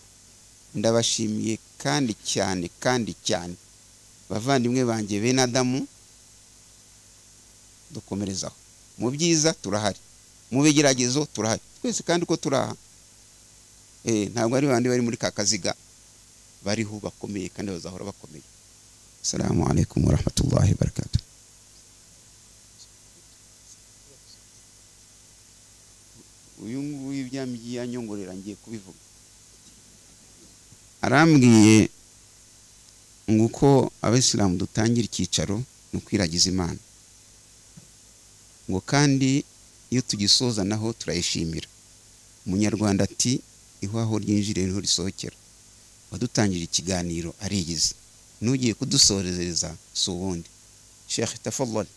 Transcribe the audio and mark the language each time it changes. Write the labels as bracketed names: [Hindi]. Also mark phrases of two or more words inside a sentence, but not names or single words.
[Kinyarwanda] Ndabashimiye kandi cyane bavandimwe banjye bene Adamu, dukomerezaho. Mu byiza turahari, mu bigeragezo turahari, twese kandi ko turaha. Ntabwo ari bandi bari muri kakaziga, bariho bakomeye kandi bazahora bakomeye. [Arabic] السلام عليكم ورحمة الله وبركاته. [Kinyarwanda] Uyu nguyu ibyamgiye yanyongorera ngiye kubivuga. Arambwiye nguko Abisilamu dutangira icyicaro no kwiragiza Imana, ngo kandi iyo tugisoza naho turayishimira. Umunyarwanda ati ihwaho ryinjire niho risohokera. Wadutangira ikiganiro arigize, nugiye kudusorezereza so wundi. [Arabic] شيخ تفضل.